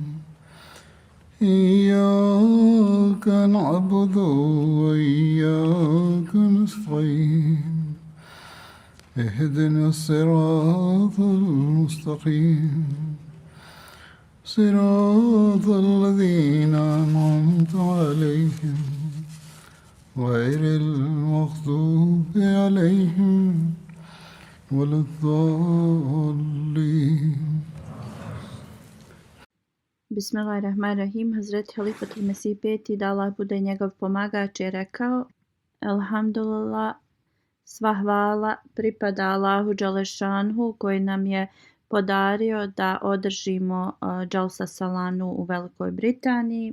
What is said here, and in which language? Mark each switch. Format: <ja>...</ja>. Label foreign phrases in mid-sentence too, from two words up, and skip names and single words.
<ar>إياك نعبد وإياك نستعين اهدنا الصراط المستقيم صراط الذين أنعمت عليهم غير المغضوب عليهم ولا الضالين. بسم الله الرحمن الرحيم.</ar> <bs>Hazreti Halifatul Mesih peti, da Allah bude njegov pomagač, je rekao: Elhamdulillah, sva hvala pripada Allahu Đalešanhu koji nam je podario da održimo Jalsa Salanu u Velikoj Britaniji.</bs>